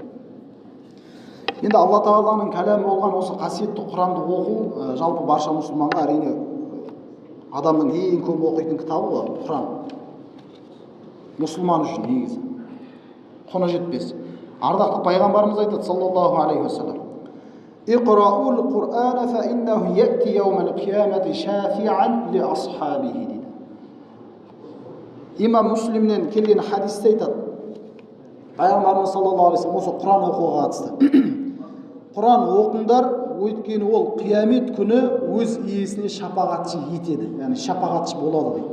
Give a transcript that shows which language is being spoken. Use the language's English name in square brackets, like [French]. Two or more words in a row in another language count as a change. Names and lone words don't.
[Kazakh] Енді Алла Тағаланың кәләмі болған осы қасиетті Құранды оқу жалпы барша мұсылманға әрине адамның ең көп оқитын кітабы ғой, Құран. Мұсылман үшін негізі құны жетпес. Ардақты пайғамбарымыз айтады [Arabic] صلى الله عليه وسلم: "اقرءوا القرآن فإنه يأتي يوم القيامة شفيعا لأصحابه" дейді. [Kazakh] Имам Муслимнен келген хадисте айтады, пайғамбарымыз [Arabic] صلى الله عليه وسلم [Kazakh] осы Құран оқуға қатысты. Құран оқыңдар, өйткені ол қиямет күні өз иесіне шапағатшы етеді, яғни шапағатшы болады дейді.